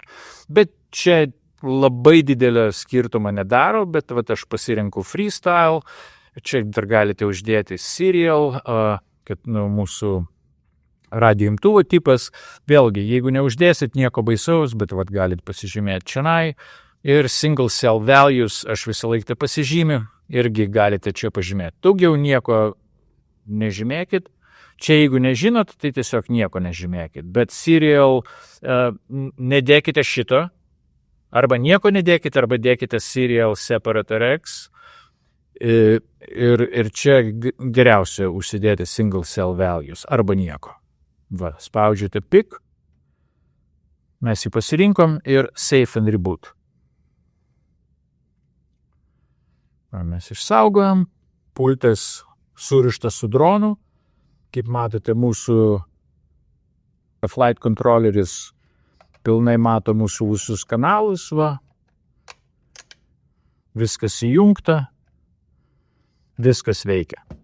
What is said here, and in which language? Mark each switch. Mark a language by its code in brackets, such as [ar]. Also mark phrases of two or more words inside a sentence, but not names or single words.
[lt] Bet čia labai didelio skirtumą nedaro, bet aš pasirinku freestyle, čia dar galite uždėti serial, kad mūsų radio imtuvo tipas, vėlgi, jeigu neuždėsit nieko baisaus, bet galit pasižymėti čionai ir [en] single cell values, [lt] aš visą laiką pasižymiu, irgi galite čia pažymėti. Daugiau nieko nežymėkit. Čia jeigu nežinot, tai tiesiog nieko nežymėkit. Bet serial nedėkite šito, arba nieko nedėkite, arba dėkite [en] serial separate RX. [lt] Ir čia geriausia užsidėti [en] single cell values, [lt] arba nieko. Spaudžiate pick, mes jį pasirinkom ir [en] save and reboot. [lt] Mes išsaugojam, pultas surištas su dronu, kaip matote, mūsų [en] flight controlleris [lt] pilnai mato mūsų visus kanalus, viskas įjungta, viskas veikia.